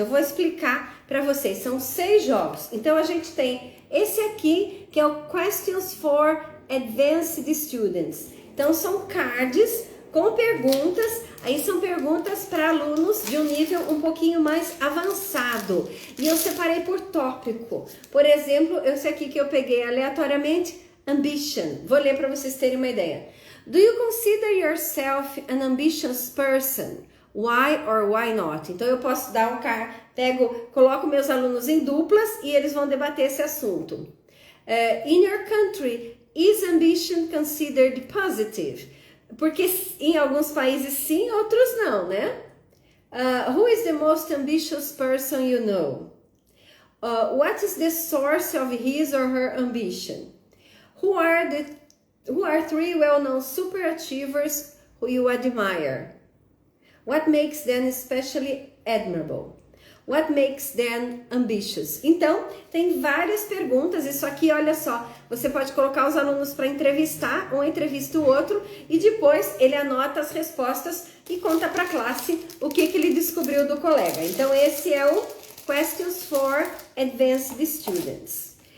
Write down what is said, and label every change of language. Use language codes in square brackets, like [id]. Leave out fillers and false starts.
[pt] Eu vou explicar para vocês. São 6 jogos. Então a gente tem esse aqui, que é o Questions for Advanced Students. Então são cards com perguntas. Aí são perguntas para alunos de um nível um pouquinho mais avançado. E eu separei por tópico. Por exemplo, esse aqui que eu peguei aleatoriamente, ambition. Vou ler para vocês terem uma ideia. [en] Do you consider yourself an ambitious person? Why or why not? [pt] Então eu posso dar coloco meus alunos em duplas e eles vão debater esse assunto. [en] In your country, is ambition considered positive? [pt] Porque em alguns países sim, outros não, né? [en] Who is the most ambitious person you know? What is the source of his or her ambition? Who are 3 well-known superachievers who you admire? What makes them especially admirable? What makes them ambitious? [pt] Então, tem várias perguntas. Isso aqui, olha só, você pode colocar os alunos para entrevistar, um entrevista o outro, e depois ele anota as respostas e conta para a classe o que ele descobriu do colega. Então, esse é o Questions for Advanced Students.